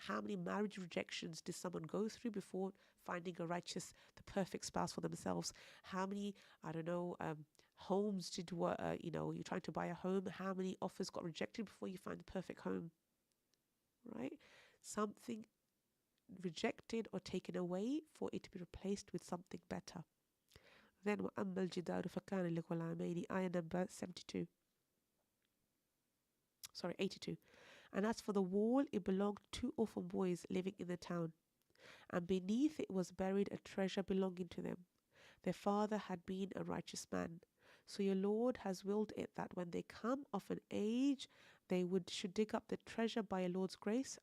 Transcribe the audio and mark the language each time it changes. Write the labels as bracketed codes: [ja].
[en] How many marriage rejections did someone go through before finding a righteous, the perfect spouse for themselves? How many, homes did you're trying to buy a home, how many offers got rejected before you find the perfect home, right? Something rejected or taken away for it to be replaced with something better. Then [ar] وَأَمَّا الْجِدَارُ فَكَانَ لِغُلَامَيْنِ, [en] ayah number 82. And as for the wall, it belonged to 2 orphan boys living in the town, and beneath it was buried a treasure belonging to them. Their father had been a righteous man. So your Lord has willed it that when they come of an age, they should dig up the treasure by your Lord's grace.